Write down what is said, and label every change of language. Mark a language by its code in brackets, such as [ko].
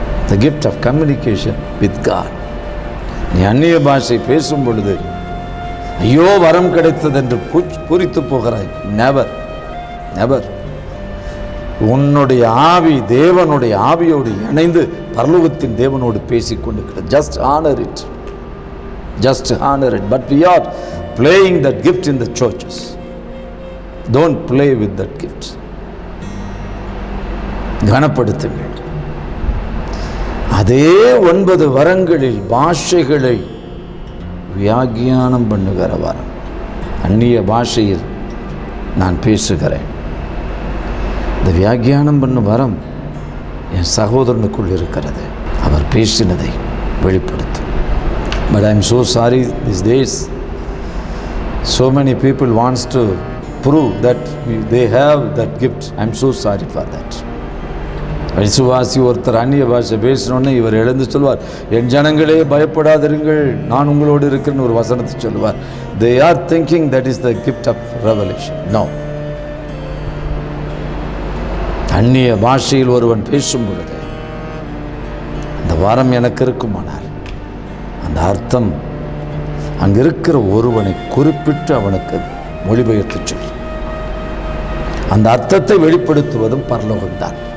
[en] The gift of communication with God. [ta] நீ அந்நிய பாஷை பேசும் பொழுது ஐயோ வரம் கிடைத்தது என்று பூரித்து போகிறாய். [en] Never never. [ta] உன்னுடைய ஆவி தேவனுடைய ஆவியோடு இணைந்து பரலோகத்தின் தேவனோடு பேசிக்கொண்டு [en] Just honour it. Just honour it. But we are playing that gift in the churches. Don't play with that gift. [ta] கனப்படுத்துங்கள். அதே 9 வரங்களில் பாஷைகளை வியாக்கியானம் பண்ணுகிற வரம். அந்நிய பாஷையில் நான் பேசுகிறேன். இந்த வியாக்கியானம் பண்ணும் வரம் என் சகோதரனுக்குள் இருக்கிறது. அவர் பேசினதை வெளிப்படுத்தும். [en] But I am so sorry these days so many people wants to prove that they have that gift. I am so sorry for that. [ta] விசுவாசி ஒருத்தர் அந்நிய பாஷை பேசினோன்னு இவர் எழுந்து சொல்வார், என் ஜனங்களே பயப்படாதிருங்கள், நான் உங்களோடு இருக்கிறேன்னு ஒரு வசனத்தை சொல்லுவார். [en] They are thinking that is the gift of revelation. No. [ta] அந்நிய பாஷையில் ஒருவன் பேசும் பொழுது அந்த வரம் எனக்கு இருக்குமானால் அந்த அர்த்தம் அங்கு இருக்கிற ஒருவனை குறிப்பிட்டு அவனுக்கு மொழிபெயர்த்து சொல்லி அந்த அர்த்தத்தை வெளிப்படுத்துவதும் பரலோகம்தான்.